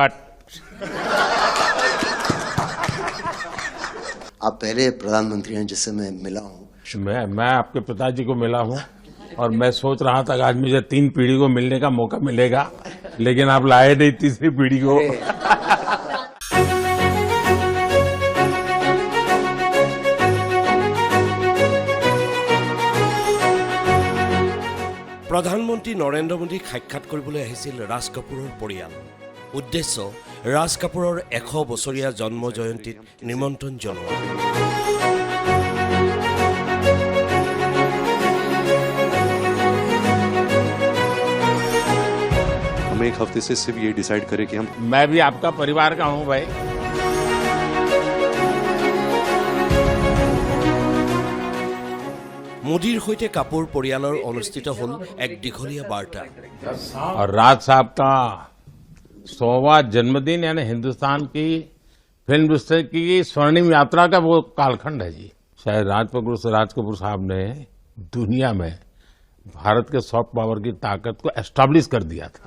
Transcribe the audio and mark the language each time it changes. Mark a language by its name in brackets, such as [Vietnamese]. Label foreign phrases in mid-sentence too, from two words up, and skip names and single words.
[Hindi] कट। आप पहले प्रधानमंत्री हैं जिससे मैं मिला हूँ। मैं आपके पिताजी को मिला हूँ और मैं सोच रहा था कि आज मुझे 3 पीढ़ी को मिलने का मौका मिलेगा, लेकिन आप लाए नहीं तीसरी पीढ़ी को। [Assamese] প্ৰধানমন্ত্ৰী নৰেন্দ্ৰ মোদীক সাক্ষাৎ কৰিবলৈ আহিছিল ৰাজ কাপুৰৰ পৰিয়াল। উদ্দেশ্য ৰাজ কাপুৰৰ 100 বছৰীয়া জন্ম জয়ন্তীত নিমন্ত্ৰণ জনোৱা। [Hindi] हम एक हफ्ते से सिर्फ ये डिसाइड करें कि हम मैं भी आपका परिवार का हूँ भाई। [Assamese] মোদীৰ সৈতে কাপুৰ পৰিয়ালৰ অনুষ্ঠিত হ'ল এক দীঘলীয়া বাৰ্তা। [Hindi] और राज साहब का 100वां जन्मदिन यानी हिंदुस्तान की फिल्म इंडस्ट्री की स्वर्णिम यात्रा का वो कालखंड है जी। शायद राज कपूर साहब ने दुनिया में भारत के [English] soft power [Hindi] की ताकत को एस्टैब्लिश कर दिया था।